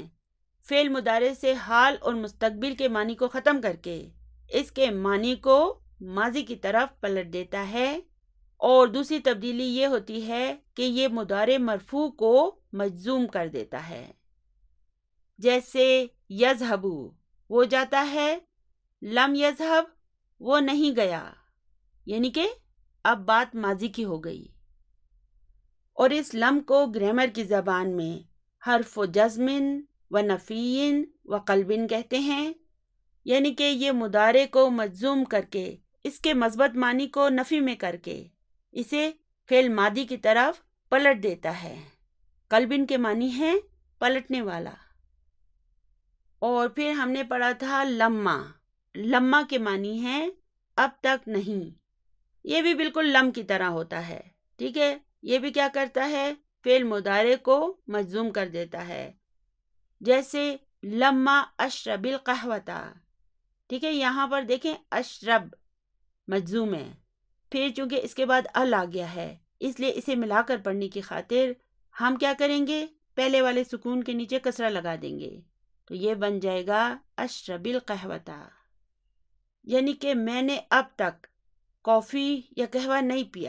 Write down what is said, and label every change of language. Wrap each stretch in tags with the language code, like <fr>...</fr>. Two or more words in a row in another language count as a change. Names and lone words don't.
<ur>فعل مضارع سے حال اور مستقبل کے معنی کو ختم کر کے اس کے معنی کو ماضی کی طرف پلٹ دیتا ہے، اور دوسری تبدیلی یہ ہوتی ہے کہ یہ مضارع مرفوع کو مجزوم کر دیتا ہے، جیسے یذهب وہ جاتا ہے،</ur> <ar>لم یذهب</ar> <ur>وہ نہیں گیا، یعنی کہ اب بات ماضی کی ہو گئی۔ اور اس لم کو گرامر کی زبان میں حرف جزم و نفی و قلب کہتے ہیں، یعنی کہ یہ مضارع کو مجزوم کر کے اس کے مثبت معنی کو نفی میں کر کے اسے فعل ماضی کی طرف پلٹ دیتا ہے۔ قلبن کے معنی ہے پلٹنے والا۔ اور پھر ہم نے پڑھا تھا لما۔ لما کے معنی ہے اب تک نہیں، یہ بھی بالکل لم کی طرح ہوتا ہے۔ ٹھیک ہے، یہ بھی کیا کرتا ہے، فعل مضارع کو مجزوم کر دیتا ہے، جیسے</ur> <ar>لما اشرب القہوۃ۔</ar> <ur>ٹھیک ہے، یہاں پر دیکھیں اشرب مجزوم ہے، پھر چونکہ اس کے بعد ال آ گیا ہے، اس لیے اسے ملا کر پڑھنے کی خاطر ہم کیا کریں گے، پہلے والے سکون کے نیچے کسرہ لگا دیں گے، تو یہ بن جائے گا</ur> <ar>اشرب القہوۃ،</ar> <ur>یعنی کہ میں نے اب تک کافی یا قہوہ نہیں پیا۔</ur>